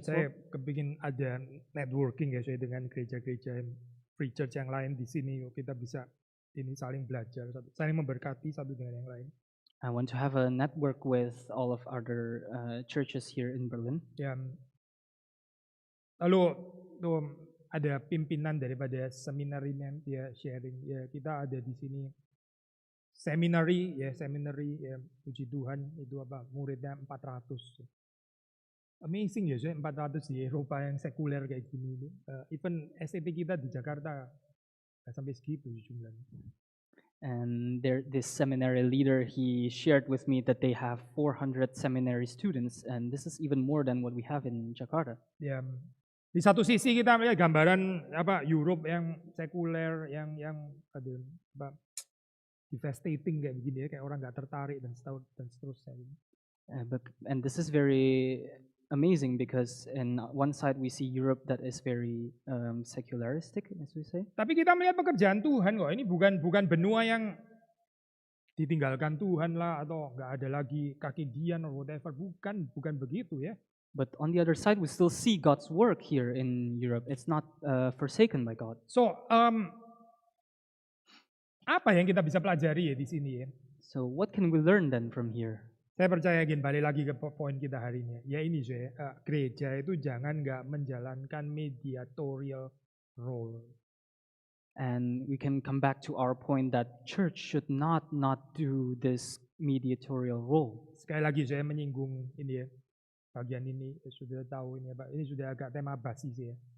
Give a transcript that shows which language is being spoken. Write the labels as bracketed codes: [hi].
[id] Dan saya kepingin ada networking ya saya dengan gereja-gereja free church yang lain di sini. Kita bisa ini saling belajar, saling memberkati satu dengan yang lain. [en] I want to have a network with all of other churches here in Berlin. [id] Ya. Lalu tuh ada pimpinan daripada seminari dia sharing ya, kita ada di sini seminari ya, puji Tuhan itu apa muridnya 400. Amazing ya, 400 di Eropa yang sekuler kayak gini. [en] Even [id] STT kita di Jakarta nggak sampai segitu jumlahnya. [en] And this seminary leader, he shared with me that they have 400 seminary students, and this is even more than what we have in Jakarta. [id] Ya, di satu sisi kita melihat gambaran apa Europe yang sekuler, yang ada apa devastating kayak begini ya, kayak orang nggak tertarik dan seterusnya. [en] And this is very amazing because in one side we see Europe that is very secularistic, as we say. [id] Tapi kita melihat pekerjaan Tuhan kok. Ini bukan benua yang ditinggalkan Tuhan lah atau nggak ada lagi kaki dian [en] or whatever. [id] Bukan begitu ya. [en] But on the other side, we still see God's work here in Europe. It's not forsaken by God. [id] So, apa yang kita bisa pelajari ya di sini ya? [en] So what can we learn then from here? [id] Saya percaya balik lagi ke poin kita hari ini. Ya ini saya, gereja itu jangan nggak menjalankan mediatorial role. [en] And we can come back to our point that church should not do this mediatorial role. [id] Sekali lagi saya menyinggung ini ya, bagian ini sudah tahu ini Pak. Ini sudah agak tema basi sih ya.